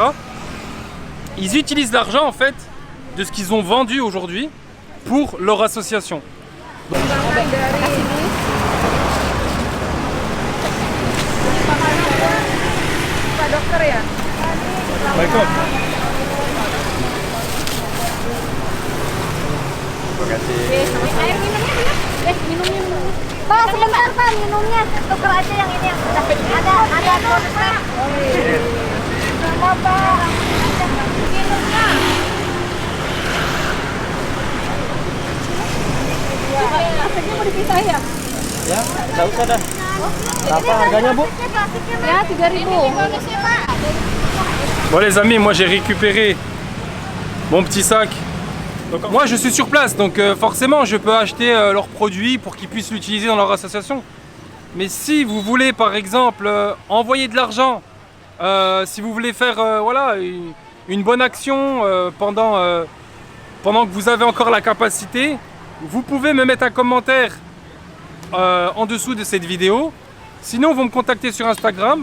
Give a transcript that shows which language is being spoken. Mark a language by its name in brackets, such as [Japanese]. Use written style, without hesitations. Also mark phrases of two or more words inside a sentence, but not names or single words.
[French] Ils utilisent l'argent en fait de ce qu'ils ont vendu aujourd'hui pour leur association. D'accord. [Indonesian] Air minumnya, minumnya. Pak, sebentar Pak, minumnya. Tuker aja yang ini yang sudah ada kontrak. Sama Pak, minumnya. Plastiknya mau dipisah ya? Ya, enggak usah dah. Berapa harganya, Bu? Ya, 3.000. [French] Bon les amis, moi j'ai récupéré mon petit sac. Donc, moi je suis sur place, donc forcément je peux acheter leurs produits pour qu'ils puissent l'utiliser dans leur association. Mais si vous voulez par exemple envoyer de l'argent, si vous voulez faire voilà, une bonne action pendant que vous avez encore la capacité, vous pouvez me mettre un commentaire en dessous de cette vidéo Sinon, vous me contactez sur Instagram.